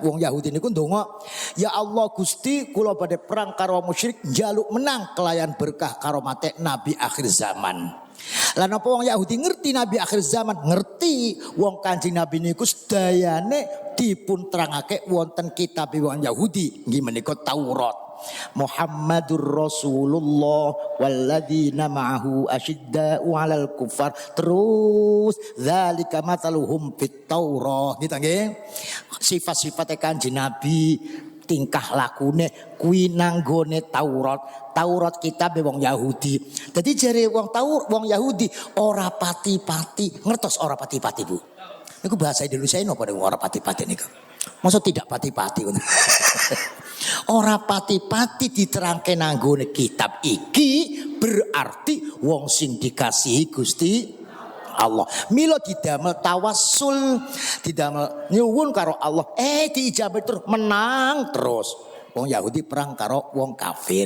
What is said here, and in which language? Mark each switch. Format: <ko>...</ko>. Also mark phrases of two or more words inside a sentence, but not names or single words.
<jv>Wong Yahudi niku ndonga, ya Allah Gusti kula badhe perang karo musyrik njaluk menang kelayan berkah karomate nabi akhir zaman. Lah napa wong Yahudi ngerti nabi akhir zaman? Ngerti. Wong Kanjeng Nabi niku sedayane dipun terangake wonten kitab wong Yahudi nggih menika Taurat.</jv> <ar>محمد رسول الله والذين معه أشداء على الكفار terus ذلك مثلهم في التوراة</ar> <jv>gitu nggih. Sifat-sifate Kanjeng Nabi tingkah lakune kuwi nanggone Taurat. Taurat kitab wong Yahudi. Dadi jare wong Yahudi ora pati-pati. Ngertos ora pati-pati, Bu? Niku bahasa Indonesia napa niku ora pati-pati niku?</jv> <id>Maksud tidak pati-pati.</id> <jv>Ora pati-pati diterangke nanggone kitab iki berarti wong sing dikasihi Gusti Allah. Mila didamel tawassul, didamel nyuwun karo Allah. Diijabat terus menang terus. Wong Yahudi perang karo wong kafir.</jv>